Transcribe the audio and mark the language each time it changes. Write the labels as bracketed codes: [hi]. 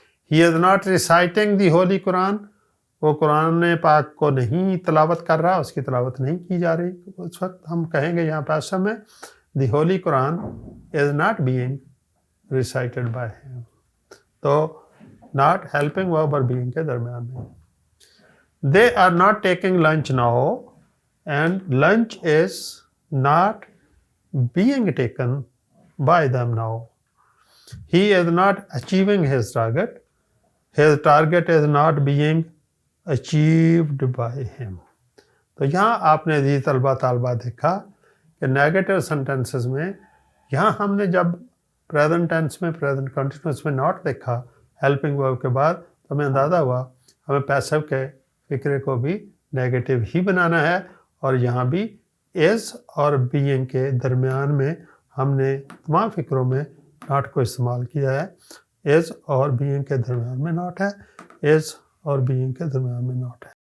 [en] he is not reciting the holy Quran, [ur] وہ قرآن پاک کو نہیں تلاوت کر رہا، اس کی تلاوت نہیں کی جا رہی، اس وقت ہم کہیں گے یہاں پیسو میں [en] the holy Quran is not being recited by ہم، [ur] تو ناٹ ہیلپنگ ورب اور بینگ کے درمیان میں۔ [en] They are not taking lunch now and lunch is not being taken by them now. He is not achieving his target. His target is not being achieved by him. [ur] تو یہاں آپ نے عزیز طلبہ طالبہ دیکھا کہ نیگیٹو سینٹنسز میں یہاں ہم نے جب پریزنٹ ٹینس میں، پریزنٹ کنٹینیوس میں ناٹ دیکھا ہیلپنگ ورب کے بعد، تو ہمیں اندازہ ہوا ہمیں پیسو کے فکرے کو بھی نیگیٹو ہی بنانا ہے، اور یہاں بھی از اور بینگ کے درمیان میں ہم نے تمام فکروں میں ناٹ کو استعمال کیا ہے۔ از اور بینگ کے درمیان میں ناٹ ہے، از اور بینگ کے درمیان میں ناٹ ہے۔